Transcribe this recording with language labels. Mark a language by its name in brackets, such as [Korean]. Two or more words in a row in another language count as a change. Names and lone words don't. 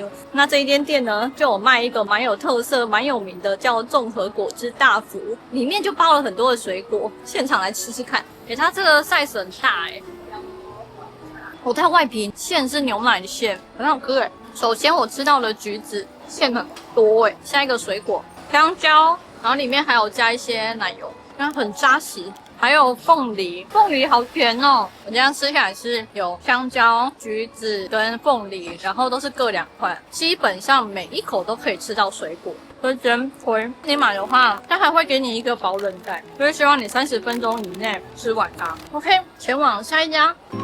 [Chinese] 那這一間店呢，就有賣一個蠻有特色、蠻有名的，叫綜合果汁大福，裡面就包了很多的水果，現場來吃吃看。它這個 size 很大它外皮餡是牛奶的餡，很好吃首先我吃到了橘子，餡很多下一個水果香蕉。然後裡面還有加一些奶油，然後很扎實，還有鳳梨，鳳梨好甜哦！我這樣吃下來是有香蕉、橘子跟鳳梨，然後都是各2塊，基本上每一口都可以吃到水果。所以真虧，你買的話，它還會給你一個保冷袋，就是希望你30分鐘以內吃完它。OK， 前往下一家。